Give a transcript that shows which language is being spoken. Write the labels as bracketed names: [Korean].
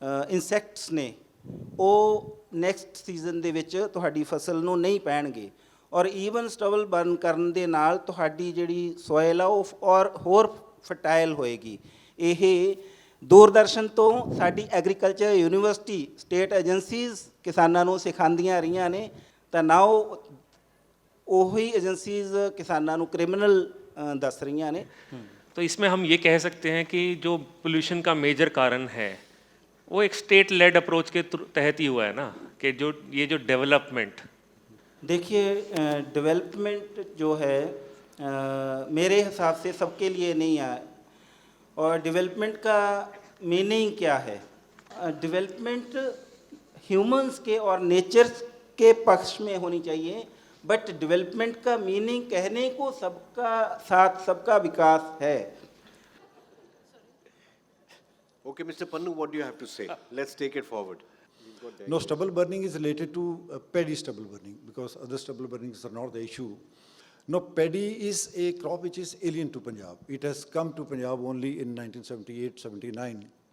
[Punjabi] Insects ਨੇ ਉਹ next season ਦੇ ਵਿੱਚ ਤੁਹਾਡੀ ਫਸਲ ਨੂੰ ਨਹੀਂ ਪੈਣਗੇ ਔਰ ਈਵਨ ਸਟਬਲ ਬਰਨ ਕਰਨ ਦੇ ਨਾਲ ਤੁਹਾਡੀ ਜਿਹੜੀ ਸੋਇਲ ਆ ਉਹ ਔਰ ਹੋਰ ਫਰਟਾਈਲ ਹੋਏਗੀ ਇਹ ਦੂਰਦਰਸ਼ਨ ਤੋਂ ਸਾਡੀ ਐਗਰੀਕਲਚਰ ਯੂਨੀਵਰਸਿਟੀ ਸਟੇਟ ਏਜੰਸੀਜ਼ ਕਿਸਾਨਾਂ ਨੂੰ ਸਿਖਾਉਂਦੀਆਂ ਰਹੀਆਂ ਨੇ ਤਾਂ ਨਾਓ ਉਹੀ ਏਜੰਸੀਜ਼ ਕਿਸਾਨਾਂ ਨੂੰ ਕ੍ਰਿਮੀਨਲ दस रही ने [Hindi] तो इसमें हम ये कह सकते हैं कि जो पोल्यूशन का मेजर कारण है वो एक स्टेट लेड अप्रोच के तहत ही हुआ है ना कि जो ये जो डेवलपमेंट देखिए डेवलपमेंट जो है मेरे हिसाब से सबके लिए नहीं है और डेवलपमेंट का मीनिंग क्या है डेवलपमेंट ह्यूमंस के और नेचर के पक्ष में होनी चाहिए बट डेवलपमेंट का मीनिंग कहने को सबका साथ सबका विकास है [English] Okay, Mr. Pannu, what do you have to say? Let's take it forward. No, stubble burning is related to paddy stubble burning because other stubble burnings are not the issue. No, paddy is a crop which is alien to Punjab. It has come to Punjab only in 1978-79.